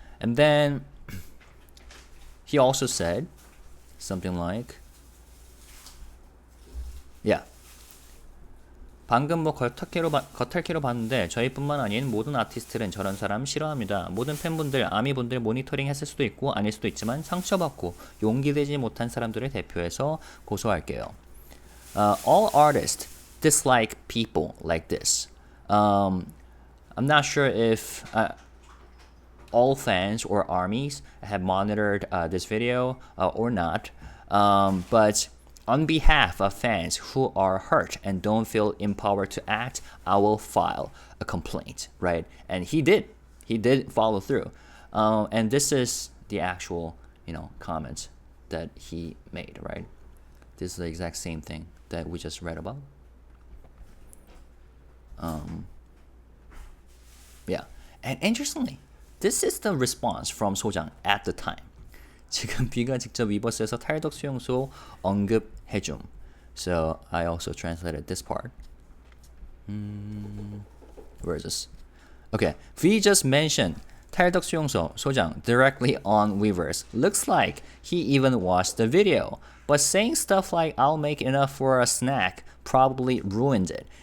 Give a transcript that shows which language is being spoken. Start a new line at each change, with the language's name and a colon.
English: And then he also said something like, yeah.
Korean: 방금 겉핥기로 봤는데 저희뿐만 아닌 모든 아티스트는 저런 사람 싫어합니다. 모든 팬분들, 아미분들 모니터링 했을 수도 있고 아닐 수도 있지만 상처받고 용기되지 못한 사람들을 대표해서 고소할게요.
English: All artists dislike people like this. I'm not sure if all fans or armies have monitored this video or not, but on behalf of fans who are hurt and don't feel empowered to act, I will file a complaint, right? And he did follow through. And this is the actual, comments that he made, right? This is the exact same thing that we just read about. Yeah. And interestingly, this is the response from Sojang at the time.
Korean: 지금 B가 직접 위버스에서 탈덕수용소 언급해줌.
English: So I also translated this part. Where is this? Okay, V just mentioned 탈덕수용소 Sojang directly on Weverse. Looks like he even watched the video. But saying stuff like I'll make enough for a snack probably ruined it.